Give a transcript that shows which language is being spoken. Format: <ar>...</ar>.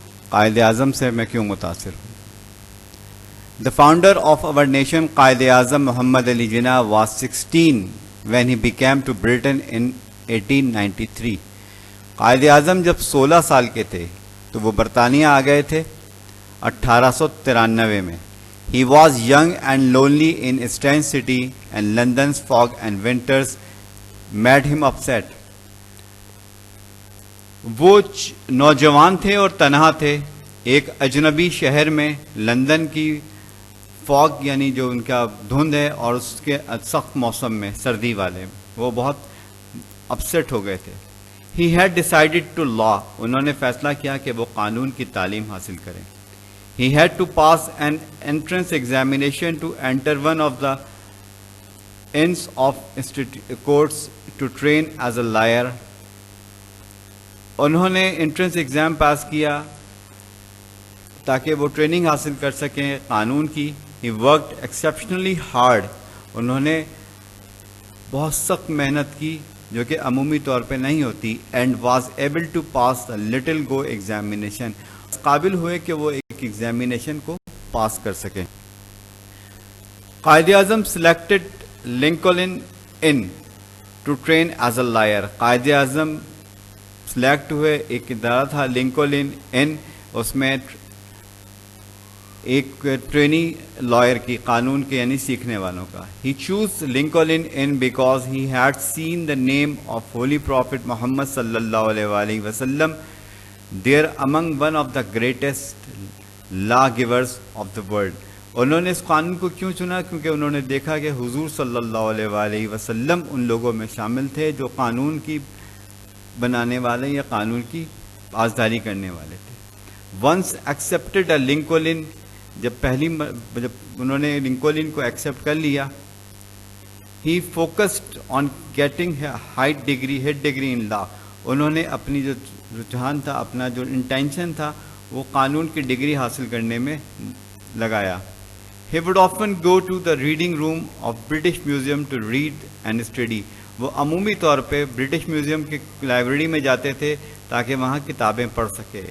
<ur>قائد اعظم سے میں کیوں متاثر ہوں.</ur> <en>The founder of our nation Quaid Azam Muhammad Ali Jinnah was 16 when he became to Britain in 1893.</en> <ur>Quaid Azam جب 16 سال کے تھے تو وہ برطانیہ آ گئے تھے 1893 میں.</ur> <en>He was young and lonely in Strange City and London's fog and winters made him upset.</en> <ur>وہ نوجوان تھے اور تنہا تھے ایک اجنبی شہر میں. لندن کی فاگ یعنی جو ان کا دھند ہے اور اس کے سخت موسم میں سردی والے وہ بہت اپسیٹ ہو گئے تھے.</ur> <en>He had decided to law.</en> <ur>انہوں نے فیصلہ کیا کہ وہ قانون کی تعلیم حاصل کریں.</ur> <en>He had to pass an entrance examination to enter one of the inns of courts to train as a lawyer.</en> <ur>انہوں نے انٹرنس ایگزام پاس کیا تاکہ وہ ٹریننگ حاصل کر سکیں قانون کی.</ur> <en>He worked exceptionally hard.</en> <ur>انہوں نے بہت سخت محنت کی جو کہ عمومی طور پہ نہیں ہوتی.</ur> <en>And was able to pass the little go examination.</en> <ur>قابل ہوئے کہ وہ ایک ایگزامینیشن کو پاس کر سکیں.</ur> <en>Quaid Azam selected Lincoln Inn to train as a lawyer.</en> <ur>Quaid Azam select ہوئے. ایک ادارہ تھا لنکولن ان, اس میں ایک ٹرینی لائر کی قانون کے یعنی سیکھنے والوں کا.</ur> <en>He chose Lincoln in because he had seen the name of Holy Prophet Muhammad sallallahu alaihi wasallam there among one of the greatest lawgivers of the world.</en> <ur>انہوں نے اس قانون کو کیوں چنا؟ کیونکہ انہوں نے دیکھا کہ حضور صلی اللہ علیہ وسلم ان لوگوں میں شامل تھے جو قانون کی بنانے والے یا قانون کی پاسداری کرنے والے تھے.</ur> <en>Once accepted a Lincoln,</en> <ur>جب انہوں نے لنکولن کو ایکسیپٹ کر لیا,</ur> <en>he focused on getting a head degree in law.</en> <ur>انہوں نے اپنی جو رجحان تھا, اپنا جو انٹینشن تھا, وہ قانون کی ڈگری حاصل کرنے میں لگایا.</ur> <en>He would often go to the reading room of British Museum to read and study.</en> <ur>وہ عمومی طور پہ برٹش میوزیم کی لائبریری میں جاتے تھے تاکہ وہاں کتابیں پڑھ سکے.</ur>